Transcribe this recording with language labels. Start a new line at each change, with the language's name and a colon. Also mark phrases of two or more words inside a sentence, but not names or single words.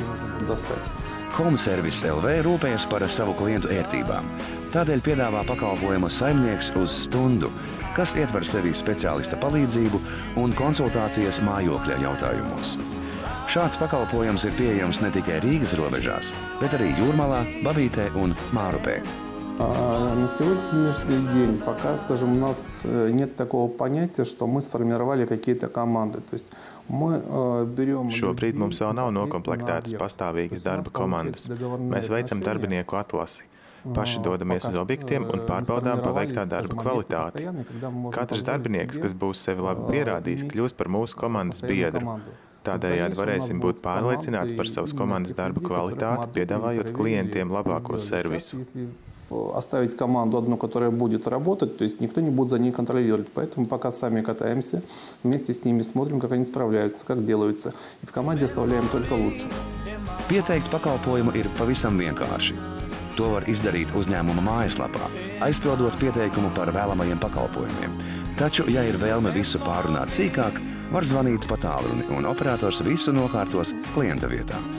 Latvian: Home Service LV rūpējas par savu klientu ērtībām. Tādēļ piedāvā pakalpojumu saimnieks uz stundu, kas ietver sevī speciālista palīdzību un konsultācijas mājokļa jautājumos. Šāds pakalpojums ir pieejams ne tikai Rīgas robežās, bet arī Jūrmalā, Babītē un Mārupē.
Russian: На сегодняшний день пока, скажем, у нас нет такого понятия, что мы сформировали какие-то команды. То есть мы берем...
Latvian: Šobrīd mums vēl nav nokomplektētas pastāvīgas darba komandas. Mēs veicam darbinieku atlasi. Paši dodamies uz objektiem un pārbaudām paveiktā darba kvalitāti. Katrs darbinieks, kas būs sevi labi pierādījis, kļūst par mūsu komandas biedru. Tādējādi varēsim būt pārliecināti par savas komandas darba kvalitāti, piedāvājot klientiem labāko servisu.
Russian: Оставить команду одну, которая будет работать, то есть никто не будет за ней контролировать. Поэтому пока сами катаемся, вместе с ними смотрим, как они справляются, как делаются. И в команде оставляем только лучше.
Latvian: Pieteikt pakalpojumu ir pavisam vienkārši. To var izdarīt uzņēmuma mājaslapā, aizpildot pieteikumu par vēlamajiem pakalpojumiem. Taču, ja ir vēlme visu pārunāt sīkāk, var zvanīt pa tālruni, un operators visu nokārtos klienta vietā.